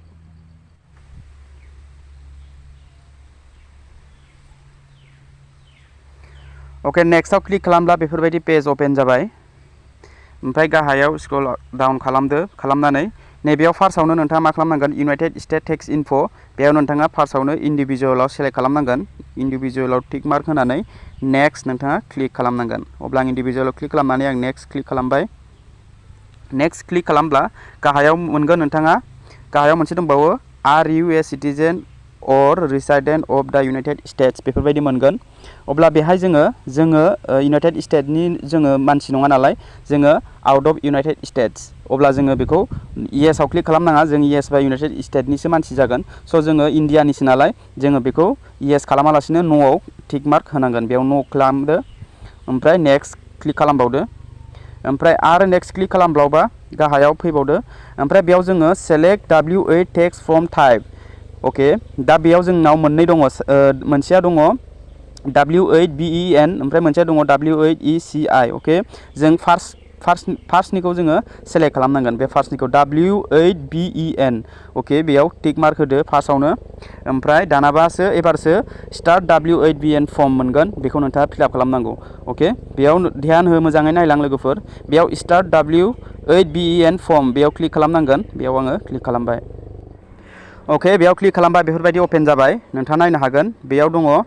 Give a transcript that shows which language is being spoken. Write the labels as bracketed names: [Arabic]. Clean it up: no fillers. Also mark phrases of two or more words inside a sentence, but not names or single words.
[Bodo] अके नेक्स्टआव क्लिक खालामब्ला बेफोरबायदि पेज अपेन जाबाय ओमफ्राय गाहायाव [English] scroll down [Bodo] खालामनानै नैबेयाव फार्स्टआवनो नोंथाङा मा खालामनांगोन [English] United States text info [Bodo] बेयाव नोंथाङा फार्स्टआवनो इन्डिभिजुवेलाव सेलेक्ट खालामनांगोन इन्डिभिजुवेलाव [English] tick mark [Bodo] होनानै नेक्स्ट नोंथाङा क्लिक खालामनांगोन अब्ला आं इन्डिभिजुवेलाव क्लिक खालामनानै आं नेक्स्ट क्लिक खालामबाय नेक्स्ट क्लिक खालामब्ला गाहायाव मोनगोन नोंथाङा गाहायाव मोनसे दंबावो [English] are you a citizen or resident of the United States [Bodo] बेफोरबायदि मोनगोन अब्ला बेहाय जोङो United States-नि जोङो मानसि नङा नालाय जोङो [English] out of United States [Bodo] अब्ला जोङो बेखौ yes आव क्लिक खालामनाङा जों yes बा United States-निसो मानसि जागोन स' जोङो इन्डियानिसो नालाय जोङो बेखौ yes खालामालासिनो न'आव [English] tick mark [Bodo] होनांगोन बेयाव न' खालामदो ओमफ्राय नेक्स्ट क्लिक खालामबावदो ओमफ्राय आरो नेक्स्ट क्लिक खालामबावबा गाहायाव फैबावदो ओमफ्राय बेयाव जोङो [English] select W8 text from type [Bodo] अके दा बेयाव जोंनाव मोननै दङ मोनसेया दङ W8BEN ओमफ्राय मोनसेया दङ W8ECI अके जों फार्स्ट फार्स्टनिखौ जोङो सेलेक्ट खालामनांगोन बे फार्स्टनिखौ W8BEN अके बेयाव [English] tick mark [Bodo] होदो फार्स्टआवनो ओमफ्राय दानाबासो एबारसो [English] start W8BN form [Bodo] मोनगोन बेखौ नोंथाङा फिलआप खालामनांगौ अके बेयाव ध्यान हो मोजाङै नायलां लोगोफोर बेयाव [English] start W8BEN form [Bodo] बेयाव क्लिक खालामनांगोन बेयाव आङो क्लिक खालामबाय अके बेयाव क्लिक खालामबाय बेफोरबायदि अपेन जाबाय नोंथाङा नायनो हागोन बेयाव दङ